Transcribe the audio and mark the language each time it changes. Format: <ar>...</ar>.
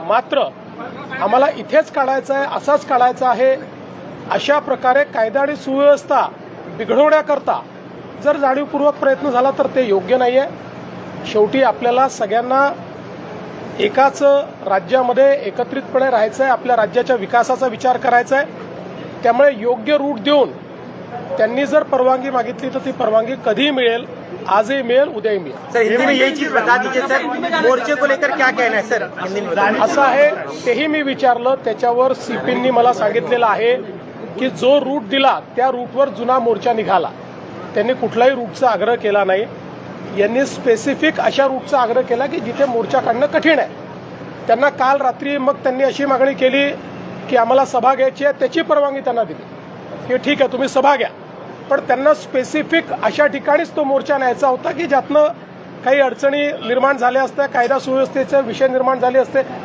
<mr>मात्र आम्हाला इथेच काढायचं आहे, असाच काढायचा आहे, अशा प्रकारे कायदा आणि सुव्यवस्था बिघडवण्याकरता जर जाणीवपूर्वक प्रयत्न झाला तर ते योग्य नाही आहे। शेवटी आपल्याला सगळ्यांना एकाच राज्यामध्ये एकत्रितपणे राहायचं आहे, आपल्या राज्याच्या विकासाचा विचार करायचा आहे। त्यामुळे योग्य रूट देऊन त्यांनी जर परवानगी मागितली तर ती परवानगी कधीही मिळेल, आजही मिळेल, उद्याही मिळेल।</mr> <hi>सर हिंदी में यही चीज बता दीजिए सर, मोर्चे को लेकर क्या कहना है सर हिंदी में?</hi> <mr>असं आहे तेही मी विचारलं, त्याच्यावर सीपींनी मला सांगितलेलं आहे की जो रूट दिला त्या रूटवर जुना मोर्चा निघाला। त्यांनी कुठलाही रूटचा आग्रह केला नाही। यांनी स्पेसिफिक अशा रूटचा आग्रह केला की जिथे मोर्चा काढणं कठीण आहे। त्यांना काल रात्री मग त्यांनी अशी मागणी केली की आम्हाला सभा घ्यायची आहे, त्याची परवानगी त्यांना दिली की ठीक आहे तुम्ही सभा घ्या, पण त्यांना स्पेसिफिक अशा ठिकाणीच तो मोर्चा न्यायचा होता की ज्यातनं काही अडचणी निर्माण झाल्या असत्या, कायदा सुव्यवस्थेचे विषय निर्माण झाले असते।</mr>